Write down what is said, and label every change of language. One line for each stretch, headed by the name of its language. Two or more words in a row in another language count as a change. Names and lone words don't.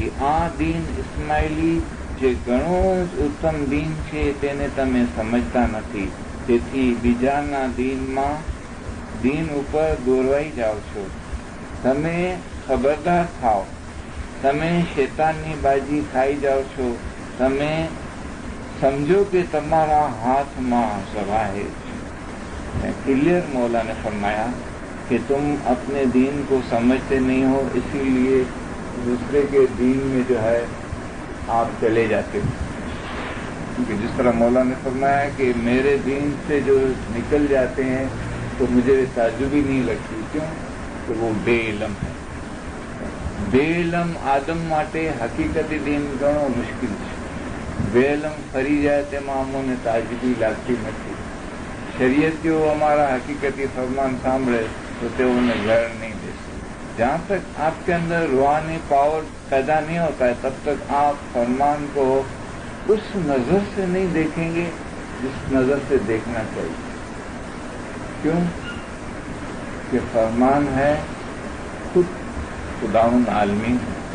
Gujarati: આ દીન ઇસ્માઇલી જે ઘણો જ ઉત્તમ દીન છે તેને તમે સમજતા નથી. તેથી બીજાના દીન ઉપર દોરવાઈ જાઓ છો. તમે ખબરદાર થાઓ, તમે શેતાનની બાજી ખાઈ જાઓ છો. તમે સમજો
Urdu: کہ تمہارا ہاتھ ماں سوا ہے. کلیئر مولا نے فرمایا کہ تم اپنے دین کو سمجھتے نہیں ہو، اسی لیے دوسرے کے دین میں جو ہے آپ چلے جاتے ہو. کیونکہ جس طرح مولا نے فرمایا کہ میرے دین سے جو نکل جاتے ہیں تو مجھے تعجب ہی نہیں لگتی. کیوں؟ کہ وہ بے علم ہے. بے علم آدم
Gujarati: માટે હકીકતી દીન ઘણો મુશ્કેલ છે.
Urdu: بے علم
Gujarati: ફરી જાય તેમાં અમોને તાજગી લાગતી નથી. શરીયતીઓ અમારા હકીકતી ફરમાન સાંભળે તો તેઓને ઘર નહીં દેશે.
Urdu: جہاں تک آپ کے اندر روحانی پاور پیدا نہیں ہوتا ہے تب تک آپ فرمان کو اس نظر سے نہیں دیکھیں گے جس نظر سے دیکھنا چاہیے. کیوں؟ کہ فرمان ہے خود خداوند عالمین ہے.